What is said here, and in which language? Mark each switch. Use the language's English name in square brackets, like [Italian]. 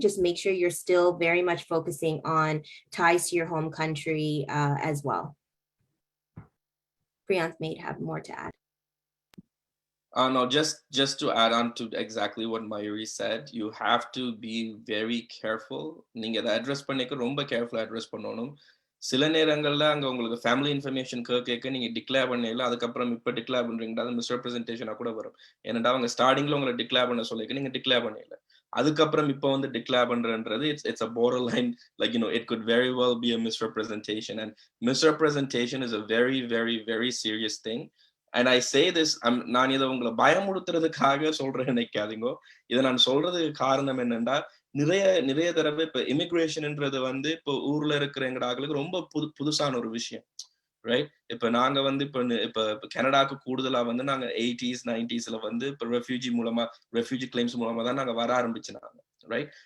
[English] Just make sure you're still very much focusing on ties to your home country as well. Priyanth may have more to add. No, just to add on to exactly what Mayoori said, you have to be very careful. [Tamil] Ninga address panneka romba careful address pannonum. சில நேரங்கள்ல அங்க உங்களுக்கு family information கேட்க நீங்க declare பண்ணல, அதுக்கப்புறம் இப்ப declare பண்றீங்கன்னா அது மிஸ்ரெப்ரசன்டேஷனா கூட வரும். ஏன்னா அவங்க ஸ்டார்டிங்ல உங்களை டிக்ளேர் பண்ண சொல்லிக்க நீங்க டிக்ளேர் பண்ணல, அதுக்கப்புறம் இப்ப வந்து declare பண்றன்றது [English] it's a borderline, like it could very well be a misrepresentation, and misrepresentation is a very very very serious thing. And I say this, [Tamil] நான் இதை உங்களை பயமுறுத்துறதுக்காக சொல்றேன் நினைக்காதீங்க. இதை நான் சொல்றதுக்கு காரணம் என்னன்னா, நிறைய தடவை இப்ப இமிகிரேஷன்ன்றது வந்து இப்போ ஊர்ல இருக்கிற எங்க ஆளுக்கு ரொம்ப புதுசான ஒரு விஷயம். ரைட்? இப்ப நாங்க வந்து இப்ப கனடாக்கு கூடுதலா வந்து நாங்க 80s 90sல வந்து இப்ப ரெஃப்யூஜி கிளைம்ஸ் மூலமா தான் நாங்க வர ஆரம்பிச்சோம். ரைட்?